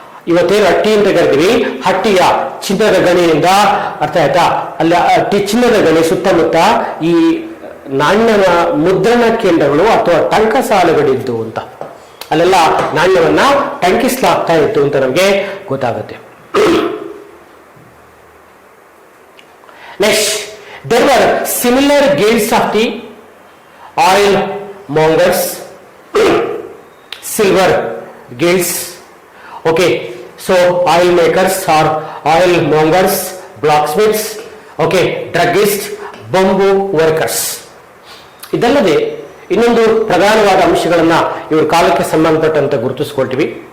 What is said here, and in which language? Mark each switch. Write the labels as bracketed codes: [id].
[kn] ಇವತ್ತೇನು ಹಟ್ಟಿ ಅಂತ ಕರಿತೀವಿ, ಹಟ್ಟಿಯ ಚಿನ್ನದ ಗಣಿಯಿಂದ, ಅರ್ಥ ಆಯ್ತಾ, ಅಲ್ಲಿ ಚಿನ್ನದ ಗಣಿ ಸುತ್ತಮುತ್ತ ಈ ನಾಣ್ಯನ ಮುದ್ರಣ ಕೇಂದ್ರಗಳು ಅಥವಾ ಟಂಕಸಾಲೆಗಳಿದ್ದು ಅಂತ, ಅಲ್ಲೆಲ್ಲ ನಾಣ್ಯವನ್ನ ಟಂಕಿಸಲಾಗ್ತಾ ಇತ್ತು ಅಂತ ನಮಗೆ ಗೊತ್ತಾಗುತ್ತೆ. [en] Next, there were similar guilds of the oil mongers, silver guilds. Okay, so oil makers or oil mongers, blacksmiths, okay, druggists, bamboo workers. [kn] ಇದಲ್ಲದೆ ಇನ್ನೊಂದು ಪ್ರಧಾನವಾದ ಅಂಶಗಳನ್ನ ಇವ್ರ ಕಾಲಕ್ಕೆ ಸಂಬಂಧಪಟ್ಟಂತೆ ಗುರುತಿಸ್ಕೊಳ್ತೀವಿ.